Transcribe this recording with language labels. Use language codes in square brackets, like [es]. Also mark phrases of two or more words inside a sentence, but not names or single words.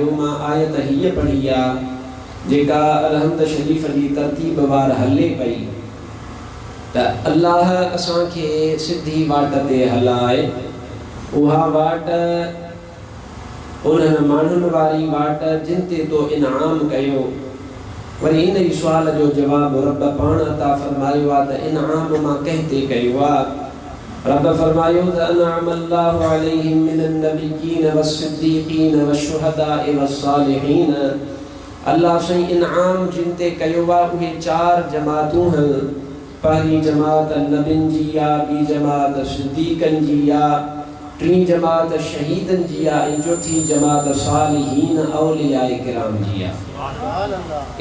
[sd] मां आयत हीअ पढ़ी आहे जेका अलहम्द शरीफ़ जी तरतीब वार हले पई त अल्लाह असांखे सिधी वाट ते हलाए। उहा वाट उन्हनि माण्हुनि वारी वाट जिन ते तो इनाम कयो। वरी इन ई सुवाल जो जवाबु रब पाण अता फरमायो आहे त इनाम मां कंहिं ते कयो आहे। रब फरमायो त [ar] أنعم الله عليهم من النبيين والصديقين والشهداء والصالحين. [sd] अल्लाह साईं इनाम जिन ते कयो आहे उहे चार जमातूं आहिनि। पहिरीं जमात नबियुनि जी आहे, ॿी जमात सिद्दीक़नि जी आहे, टी जमात शहीदन जी आहे, चौथी जमात सालिहीन औलियाए किराम जी आहे।